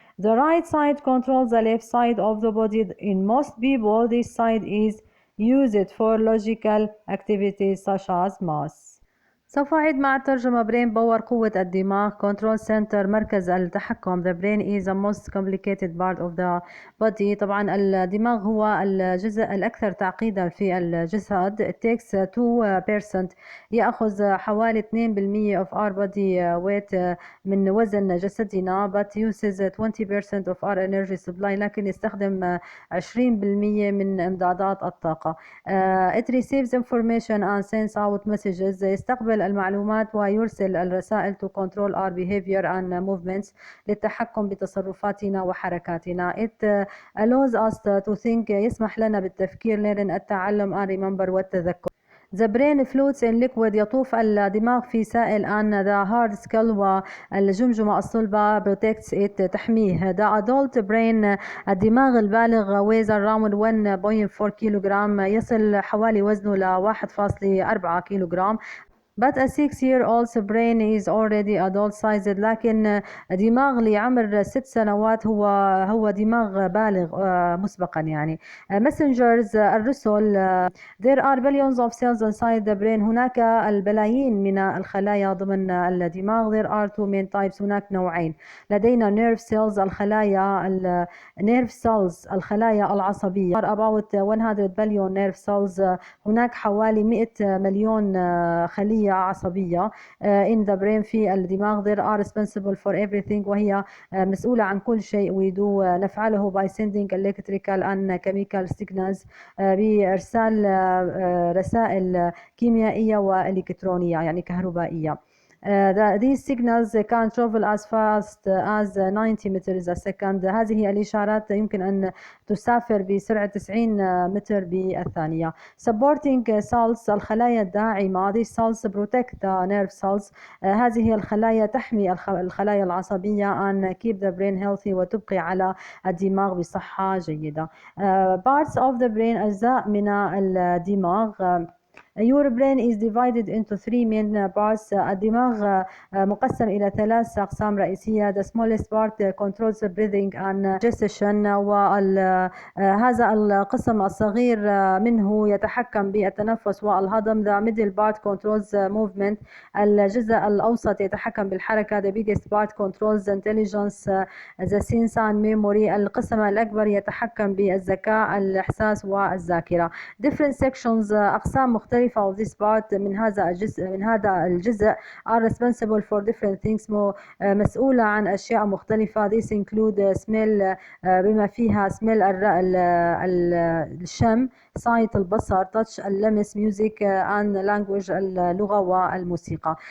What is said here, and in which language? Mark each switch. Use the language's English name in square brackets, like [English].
[English] The right side controls the left side of the body. In most people, this side is used for logical activities such as math. [Arabic] سوف أعيد مع الترجمة. [English] brain power [Arabic] قوة الدماغ. [English] control center [Arabic] مركز التحكم. [English] the brain is the most complicated part of the body. [Arabic] طبعا الدماغ هو الجزء الأكثر تعقيدا في الجسد. [English] it takes 2% [Arabic] يأخذ حوالي 2% [English] of our body weight [Arabic] من وزن جسدنا [English] but uses 20% of our energy supply [Arabic] لكن يستخدم 20% من إمدادات الطاقة. [English] it receives information and sends out messages. [Arabic] يستقبل المعلومات ويرسل الرسائل [English] to control our behavior and movements [Arabic] للتحكم بتصرفاتنا وحركاتنا. [English] it allows us to think. [Arabic] يسمح لنا بالتفكير [English] learn [Arabic] التعلم [English] and remember [Arabic] والتذكر. [English] The brain floats in liquid. [Arabic] يطوف الدماغ في سائل [English] and the hard skull [Arabic] والجمجمة الصلبة [English] protects it [Arabic] تحميه. [English] The adult brain [Arabic] الدماغ البالغ [English] weighs around 1.4 كيلوغرام. [Arabic] يصل حوالي وزنه ل 1.4 كيلوغرام. [English] But a 6-year-old's brain is already adult sized. [Arabic] لكن دماغ لعمر 6 سنوات هو دماغ بالغ مسبقا يعني. [English] messengers [Arabic] الرسل. [English] there are billions of cells inside the brain. [Arabic] هناك البلايين من الخلايا ضمن الدماغ. [English] there are two main types. [Arabic] هناك نوعين. لدينا [English] nerve cells [Arabic] الخلايا [English] nerve cells [Arabic] الخلايا العصبية. [English] about 100 billion nerve cells. [Arabic] هناك حوالي 100 مليون خلية عصبية [English] in the brain [Arabic] في الدماغ. [English] there are responsible for everything. [Arabic] وهي مسؤولة عن كل شيء [English] we do [Arabic] نفعله [English] by sending electrical and chemical signals [Arabic] بإرسال رسائل كيميائية وإلكترونية يعني كهربائية. [English] These signals can travel as fast as 90 meters a second. [Arabic] هذه الإشارات يمكن أن تسافر بسرعة 90 متر بالثانية. [English] Supporting cells [Arabic] الخلايا الداعمة. [English] These cells protect the nerve cells. [Arabic] هذه الخلايا تحمي الخلايا العصبية [English] and keep the brain healthy [Arabic] وتبقي على الدماغ بصحة جيدة. [English] Parts of the brain [Arabic] أجزاء من الدماغ. [English] Your brain is divided into three main parts. [Arabic] الدماغ مقسم إلى 3 أقسام رئيسية. [English] The smallest part controls breathing and digestion. [Arabic] وهذا القسم الصغير منه يتحكم بالتنفس والهضم. [English] The middle part controls movement. [Arabic] الجزء الأوسط يتحكم بالحركة. [English] The biggest part controls intelligence, the sense and memory. [Arabic] القسم الأكبر يتحكم بالذكاء الإحساس والذاكرة. [English] Different sections [Arabic] أقسام مختلفة [English] of this part [Arabic] من هذا الجزء [English] are responsible for different things. [Arabic] مسؤولة عن أشياء مختلفة. [English] This include smell [Arabic] بما فيها [English] smell [Arabic] الشم, [English] sight [Arabic] البصر, [English] touch [Arabic] اللمس, [English] music and language [Arabic] اللغة والموسيقى.